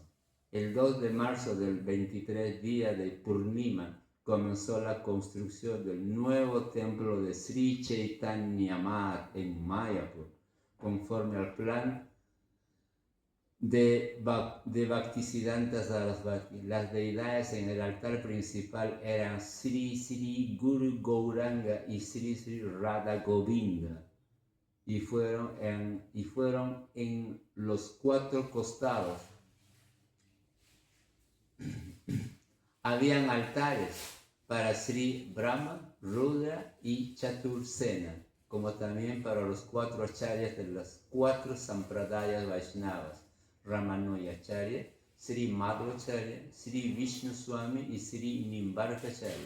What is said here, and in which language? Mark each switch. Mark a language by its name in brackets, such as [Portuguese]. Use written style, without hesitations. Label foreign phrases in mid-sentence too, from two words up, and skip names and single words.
[Spanish] El 2 de marzo del 23 día de Purnima comenzó la construcción del nuevo templo de Sri Chaitanya Math en Mayapur. conforme al plan de Bhaktisiddhanta Sarasvati. Las deidades en el altar principal eran Sri Sri Guru Gauranga y Sri Sri Radha Govinda, y fueron en los cuatro costados. Habían altares para Sri Brahma, Rudra y Chatursena, como también para los cuatro acharyas de las cuatro sampradayas Vaishnavas: Ramanujacharya, Sri Madhvacharya, Sri Vishnu Swami y Sri Nimbarkacharya.